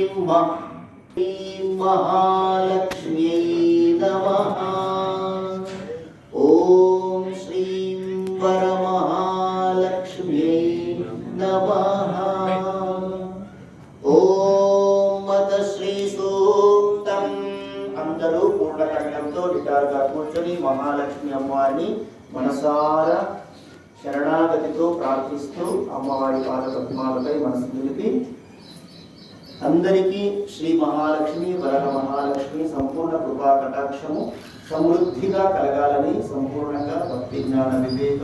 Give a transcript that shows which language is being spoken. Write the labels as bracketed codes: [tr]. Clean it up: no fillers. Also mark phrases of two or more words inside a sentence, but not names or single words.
[sa] महालक्ष्म्यै नमः। ॐ श्रीं वरमहालक्ष्म्यै नमः। ॐ मत श्री सूक्तं। [te] అందరూ పూర్ణకంఠంతో నిటారుగా కూర్చొని మహాలక్ష్మి అమ్మవారిని మనసారా శరణాగతితో ప్రార్థిస్తూ అమ్మవారి పాద పద్మాలపై మనసు నిలిపి అందరికీ శ్రీ మహాలక్ష్మి వరద మహాలక్ష్మి సంపూర్ణ కృపా కటాక్షము సమృద్ధిగా కలగాలని సంపూర్ణంగా భక్తి జ్ఞాన వివేక